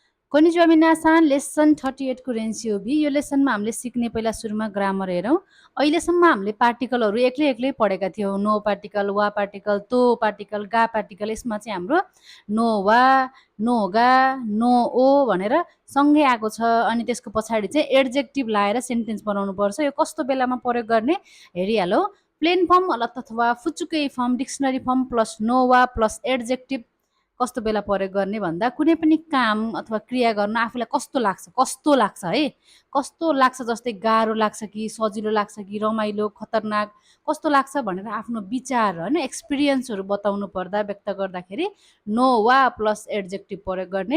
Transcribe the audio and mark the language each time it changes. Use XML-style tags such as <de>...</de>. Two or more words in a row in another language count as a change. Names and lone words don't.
<ja>こんにちは 皆さん</ja> <ne>लेसन 38 को रेन्सियोबी। यो लेसनमा हामीले सिक्ने पहिला सुरुमा ग्रामर हेरौँ। अहिलेसम्म हामीले पार्टिकलहरू एक्लै एक्लै पढेका थियौँ। नो पार्टिकल, वा पार्टिकल, तो पार्टिकल, गा पार्टिकल। यसमा चाहिँ हाम्रो</ne> <ja>のは, のが, のを</ja> <ne>भनेर सँगै आएको छ। अनि त्यसको पछाडि चाहिँ एड्जेक्टिभ लाएर सेन्टेन्स बनाउनु पर्छ। यो कस्तो बेलामा प्रयोग गर्ने हेरिहालौँ।</ne> <en>plain form</en> <ne>अथवा फुचुकै फर्म,</ne> <en>dictionary form plus</en> <ja>のは</ja> <en>plus adjective</en> <ne>कस्तो बेला प्रयोग गर्ने भन्दा कुनै पनि काम अथवा क्रिया गर्न आफूलाई कस्तो लाग्छ है, कस्तो लाग्छ, जस्तै गाह्रो लाग्छ कि सजिलो लाग्छ कि रमाइलो खतरनाक कस्तो लाग्छ भनेर आफ्नो विचार होइन एक्सपिरियन्सहरू बताउनु पर्दा व्यक्त गर्दाखेरि</ne> <ja>のは</ja> <en>plus adjective</en> <ne>प्रयोग गर्ने।</ne>